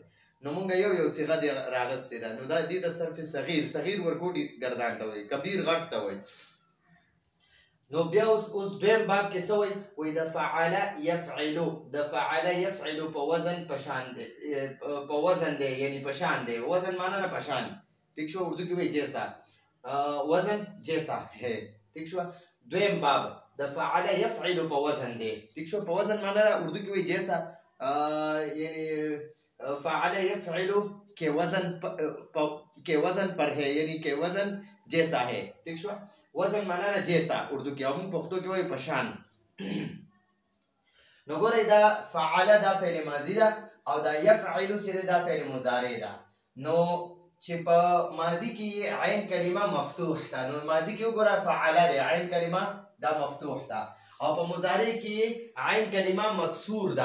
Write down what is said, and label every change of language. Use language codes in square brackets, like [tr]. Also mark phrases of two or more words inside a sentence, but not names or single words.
[ps] نو مونږ یو صيغه دی راغسته ده. نو دا دې د صرف صغیر ورکوټي گردان ته وای، کبیر غټ ته وای. نو بیا اوس دویم باب کې څه وایي؟ وایي د فعل یفعلو، د فعل یفعلو په وزن پشان دی، په وزن دی یعنی پشان دی. وزن معنی نه پشان، ٹھیک شو؟ اردو کې وایي جیسا، [ur] وزن جیسا ہے، [ps] ٹھیک شو؟ دویم باب د فعل یفعلو په وزن دی، ٹھیک شو؟ په وزن معنی نه اردو کې وایي جیسا، [ur] یعنی فعل یفعلو کے وزن پر ہے، یعنی کے وزن جیسا ہے، [ps] ٹھیک شو؟ وزن مانا را جیسا اردو کې، او موږ پښتو کې وایي پشان. نو ګورئ دا فعل دا فعل ماضي ده، او دا یفعل چې دا فعل مضارع ده. نو چې په ماضي کې عین کلمه مفتوح ده، نو ماضي کې وګوره فعل ده، عین کلمه دا مفتوح ده، او په مضارع کې عین کلمه مکسور ده.